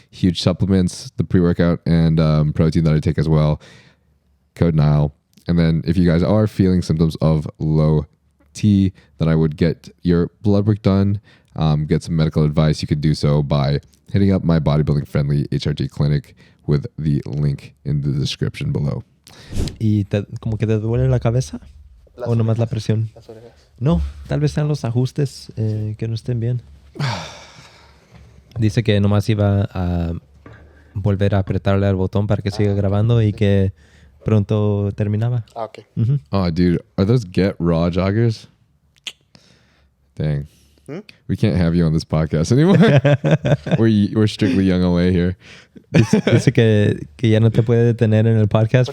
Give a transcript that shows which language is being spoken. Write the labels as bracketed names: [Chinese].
[English] Huge supplements, the pre-workout, and protein that I take as well. Code Nyle. And then if you guys are feeling symptoms of low T, then I would get your blood work done, get some medical advice. You could do so by hitting up my bodybuilding-friendly HRG clinic with the link in the description below. [Spanish] ¿Y como que te duele la cabeza? ¿O nomás la presión? Las orejas. No, tal vez sean los ajustes que no estén bien. Dice que nomás iba a volver a apretarle al botón para que siga grabando y que pronto terminaba. Ah, ok. Ujú. [English] Oh, dude, are those Get Raw joggers? Dang. Hmm? We can't have you on this podcast anymore. We're strictly young away here. [Spanish] Dice que ya no te puede detener en el podcast